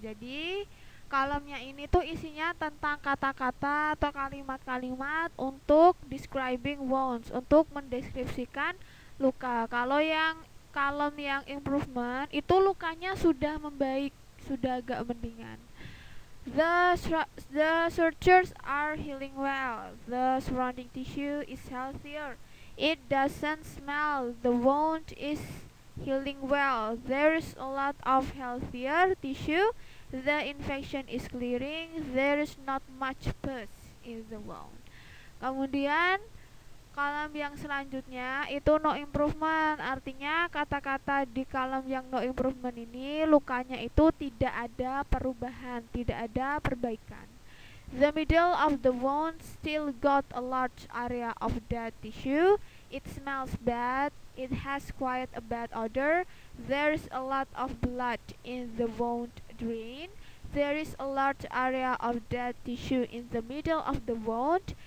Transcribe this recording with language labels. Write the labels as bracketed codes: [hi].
[id] Jadi, kolomnya ini tuh isinya tentang kata-kata atau kalimat-kalimat untuk [en] describing wounds, [id] untuk mendeskripsikan luka. Kalau yang kolom yang improvement itu lukanya sudah membaik, sudah agak mendingan. [en] The sutures are healing well. The surrounding tissue is healthier. It doesn't smell. The wound is healing well. There is a lot of healthier tissue. The infection is clearing. There is not much pus in the wound. [id] Kemudian kolom yang selanjutnya itu no improvement, artinya kata-kata di kolom yang no improvement ini lukanya itu tidak ada perubahan, tidak ada perbaikan. [en] The middle of the wound still got a large area of dead tissue. It smells bad. It has quite a bad odor. There is a lot of blood in the wound drain. There is a large area of dead tissue in the middle of the wound.